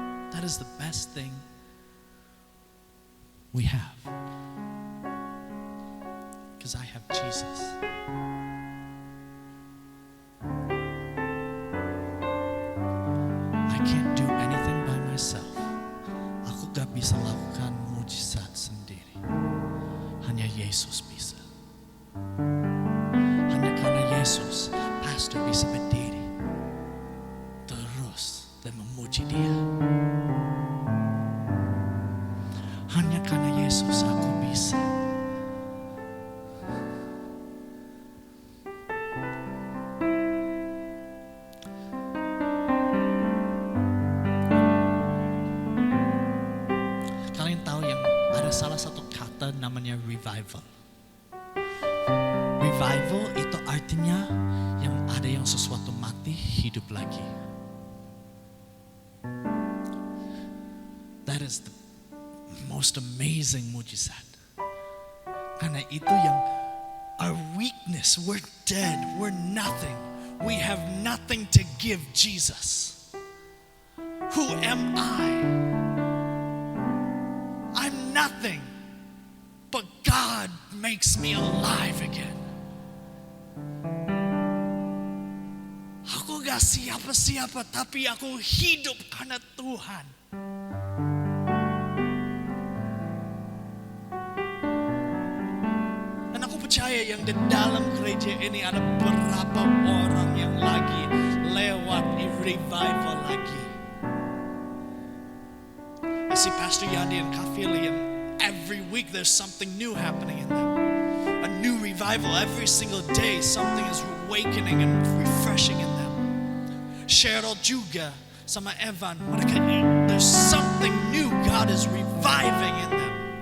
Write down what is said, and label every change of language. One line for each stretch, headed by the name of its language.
English: That is the best thing we have. Because I have Jesus. I can't do anything by myself.
Indonesian: Aku gak bisa lakukan mujizat sendiri. Hanya Yesus bisa. Hanya karena Yesus, pastor bisa berdiri terus dan memuji Dia. Hanya karena Yesus aku bisa. Kalian tahu yang ada salah satu kata namanya revival. Revival itu artinya yang ada yang sesuatu mati hidup lagi.
English: That is the most amazing mujizat.
Indonesian: Karena itu yang
English: our weakness, we're dead, we're nothing. We have nothing to give Jesus. Who am I? I'm nothing. But God makes me alive again.
Indonesian: Aku gak siapa-siapa, tapi aku hidup karena Tuhan. Dan aku percaya yang di dalam gereja ini ada beberapa orang yang lagi lewat revival lagi.
English: I see Pastor Yandi and Kafili, and every week there's something new happening in them. A new revival every single day. Something is awakening and refreshing in them.
Indonesian: Cheryl juga sama Evan, mereka,
English: there's something new God is reviving in them.